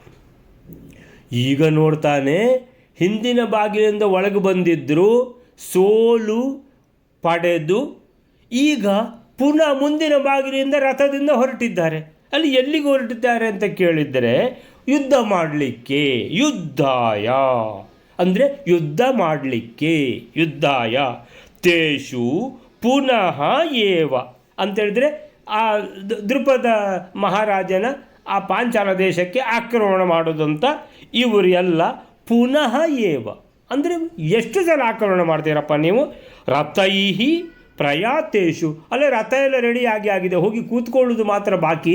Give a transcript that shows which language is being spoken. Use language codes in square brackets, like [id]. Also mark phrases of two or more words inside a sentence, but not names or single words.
[kn] ಈಗ ನೋಡ್ತಾನೆ, ಹಿಂದಿನ ಬಾಗಿಲಿಂದ ಒಳಗೆ ಬಂದಿದ್ದರು, ಸೋಲು ಪಡೆದು ಈಗ ಪುನಃ ಮುಂದಿನ ಬಾಗಿಲಿಂದ ರಥದಿಂದ ಹೊರಟಿದ್ದಾರೆ. ಅಲ್ಲಿ ಎಲ್ಲಿಗೆ ಹೊರಟಿದ್ದಾರೆ ಅಂತ ಕೇಳಿದರೆ, ಯುದ್ಧ ಮಾಡಲಿಕ್ಕೆ. ಯುದ್ಧಾಯ ಅಂದರೆ ಯುದ್ಧ ಮಾಡಲಿಕ್ಕೆ. [sa] ಯುದ್ಧಾಯ ತೇಷು ಪುನಃ ಏವ [kn] ಅಂತೇಳಿದರೆ ಆ ದೃಪದ ಮಹಾರಾಜನ ಆ ಪಾಂಚಾಲ ದೇಶಕ್ಕೆ ಆಕ್ರಮಣ ಮಾಡೋದು ಅಂತ ಇವರು ಎಲ್ಲ [sa] ಪುನಃ ಏವ [kn] ಅಂದರೆ ಎಷ್ಟು ಸಲ ಆಕ್ರಮಣ ಮಾಡ್ತೀರಪ್ಪ ನೀವು? [sa] ರಥೈಹಿ ಪ್ರಯಾತೇಶು, [kn] ಅಲ್ಲೇ ರಥ ಎಲ್ಲ ರೆಡಿ ಆಗಿದೆ, ಹೋಗಿ ಕೂತ್ಕೊಳ್ಳೋದು ಮಾತ್ರ ಬಾಕಿ.